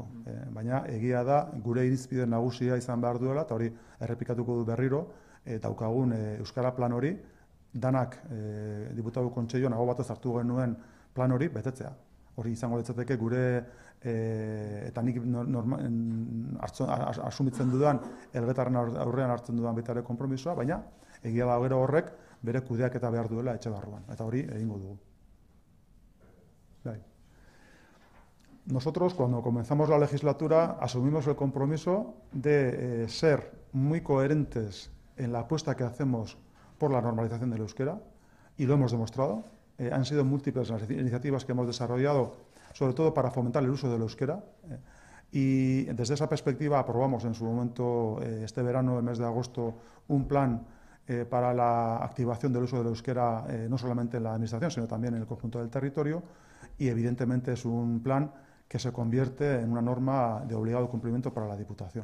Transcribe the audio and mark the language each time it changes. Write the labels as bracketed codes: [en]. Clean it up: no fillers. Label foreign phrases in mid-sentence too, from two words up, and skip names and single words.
[eu] Baina egia da gure irizpide nagusia izan behar duela, eta hori errepikatuko du berriro, daukagun Euskara plan hori, danak diputatu kontseiluan aho batez hartu genuen plan hori betetzea. Hori izango litzateke gure, eta nik asumitzen dudan, elgetarren aurrean hartzen dudan baita ere konpromisoa, baina egia da gero horrek bere kudeaketa behar duela etxe barruan, eta hori egingo dugu. [es] Nosotros, cuando comenzamos la legislatura, asumimos el compromiso de ser muy coherentes en la apuesta que hacemos por la normalización del euskera, y lo hemos demostrado. Han sido múltiples las iniciativas que hemos desarrollado, sobre todo para fomentar el uso del euskera, y desde esa perspectiva aprobamos en su momento, este verano, el mes de agosto, un plan para la activación del uso del euskera, no solamente en la administración, sino también en el conjunto del territorio, y evidentemente es un plan que se convierte en una norma de obligado cumplimiento para la Diputación.